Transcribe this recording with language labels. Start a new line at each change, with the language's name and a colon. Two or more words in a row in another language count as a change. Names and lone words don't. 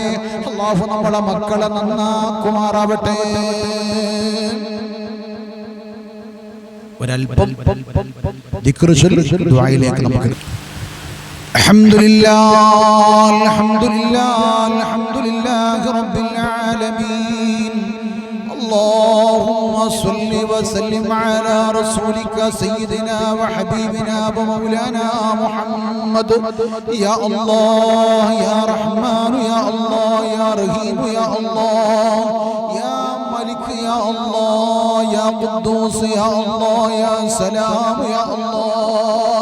Malayalam: അല്ലാഹു നമ്മളെ മക്കളെ നന്നാക്കുമാറാവട്ടെ. ഒരൽപ്പം ദിക്ർ ചൊല്ലി ദുആയിലേക്ക് നമുക്ക്.
Arabic: الحمد لله الحمد لله الحمد لله رب العالمين. اللهم صل وسلم على رسولك سيدنا وحبيبنا ومولانا محمد. يا الله يا رحمن يا الله يا رحيم يا الله يا ملك يا الله يا قدوس يا الله يا سلام يا الله